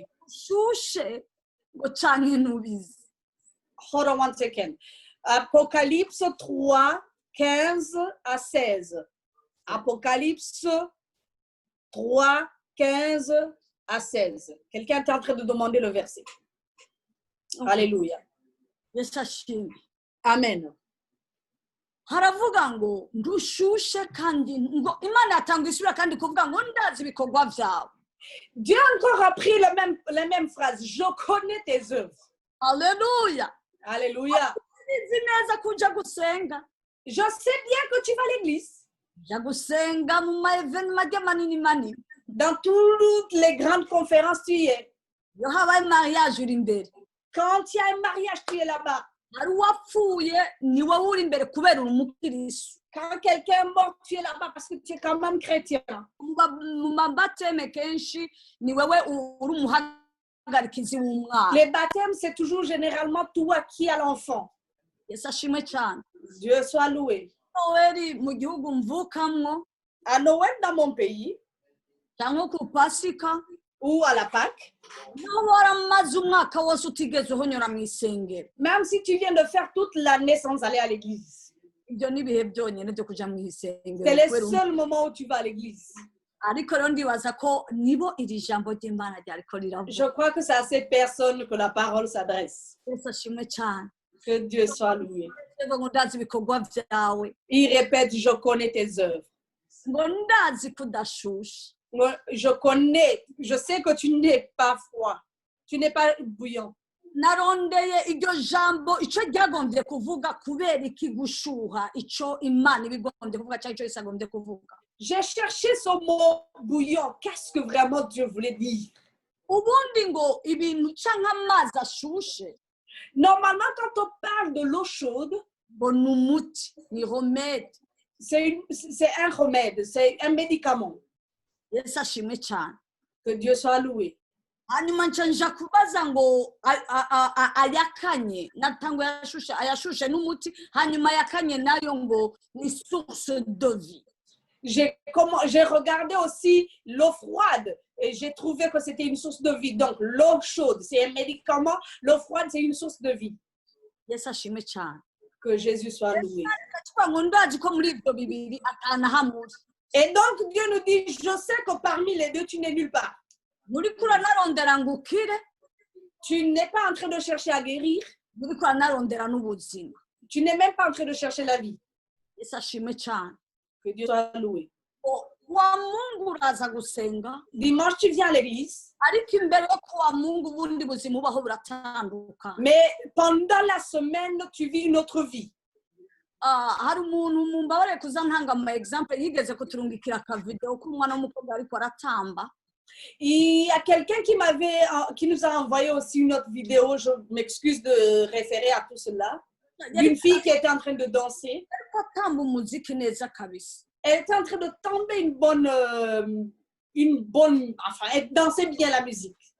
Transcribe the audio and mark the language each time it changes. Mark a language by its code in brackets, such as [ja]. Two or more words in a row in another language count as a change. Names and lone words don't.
[rn] Shushe ngo canke nubizi. [en] Hold on one second. [fr] Apocalypse 3, 15 à 16. Apocalypse 3, 15 à 16. Quelqu'un est en train de demander le verset. Okay. Alléluia. [rn] Yesu ashimwe. Amen. Haravuga ngo ndushushe kandi ngo Imana yatanga isura kandi kuvuga ngo ndazi ibikorwa byawe. [fr] Dieu a encore appris la même phrase. Je connais tes œuvres. Alléluia. Alléluia. [rn] Uzi neza kuja gusenga. [fr] Je sais bien que tu vas à l'église. [rn] Ja gusenga mu ma evenement y'amanini manini. [fr] Dans toutes les grandes conférences, tu y es. [rn] Yo habaye mariage uri imbere. [fr] Quand il y a un mariage, tu es là-bas. [rn] Hari uwapfuye ni wowe uri imbere kubera uri umukristo. [fr] Quand quelqu'un est mort, tu es là-bas parce que tu es quand même chrétien. [rn] Mu mabateme kenshi ni wewe uri umuhagarikizi w'umwana. [fr] Les baptêmes, c'est toujours généralement toi qui as l'enfant. [rn] Yesu ashimwe cyane. [fr] Dieu soit loué. [rn] Noeli mu gihugu mvukamwo [fr] À Noël dans mon pays, [rn] cyangwa ku Pasika [fr] ou à la Pâque, [rn] naho waramaze umwaka wose utigeze uhonyora mu isengero. [fr] même si tu viens de faire toute l'année sans aller à l'église. [rn] Ibyo ni ibihe byonyine byo kuja mu isengero. [fr] C'est les seuls moments où tu vas à l'église. [rn] Ariko rero ndibaza ko nibo iri jambo ry'Imana ryariko riravuga. [fr] Je crois que c'est à ces personnes que la parole s'adresse. [rn] Yesu ashimwe cyane. [fr] Que Dieu soit loué. [rn] Ngo ndazi ibikorwa byawe. [fr] Il répète, je connais tes œuvres. [rn] Ngo ndazi ko udashushe. [fr] Je sais que tu n'es pas froid. Tu n'es pas bouillant. [rn] Narondeye iryo jambo ico ryagombye kuvuga kubera iki gushuha ico Imana ibigombye kuvuga cyangwa ico isagombye kuvuga. [fr] J'ai cherché ce mot bouillant. Qu'est-ce que vraiment Dieu voulait dire? [rn] Ubundi ngo ibintu canke amazi ashushe. [fr] Normalement, quand on parle de l'eau chaude, [rn] Ngo ni umuti, ni remède. [fr] c'est un remède, c'est un médicament. [rn] Yesu ashimwe cyane. [fr] Que Dieu soit loué. [rn] Hanyuma nja kubaza ngo ayakanye natango ayashushe n'umuti hanyuma ayakanye nayo ngo ni [fr] source de vie. J'ai regardé aussi l'eau froide. et j'ai trouvé que c'était une source de vie. Donc, l'eau chaude, c'est un médicament. L'eau froide, c'est une source de vie. [rn] Yesu ashimwe cyane. [fr] Que Jésus soit loué. [rn] Kavuga ngo ndazi ko muri ibyo bibiri atanahamuri. [fr] Et donc, Dieu nous dit, je sais que parmi les deux, tu n'es nulle part. [rn] Muri kuranarondera ngo ukire. [fr] Tu n'es pas en train de chercher à guérir. [rn] Muri kuranarondera n'ubuzima. [fr] Tu n'es même pas en train de chercher la vie. [rn] Yesu ashimwe cyane. [fr] Que Dieu soit loué. [rn] Wa Mungu uraza gusenga. [fr] Dimanche, tu viens à l'église. [rn] Ariko imbere yo kuwa Mungu ubundi buzima ubaho buratanduka. [fr] Mais pendant la semaine, tu vis une autre vie. [rn] Hari umuntu mumbabarire kuza ntanga ama example yigeze kuturungikira akavideo k'umwana w'umukobwa ariko aratamba. [fr] Il y a quelqu'un qui nous a envoyé aussi une autre vidéo. Je m'excuse de référer à tout cela. D'une fille qui était en train de danser. Elle était en train de tomber enfin, elle dansait bien la musique.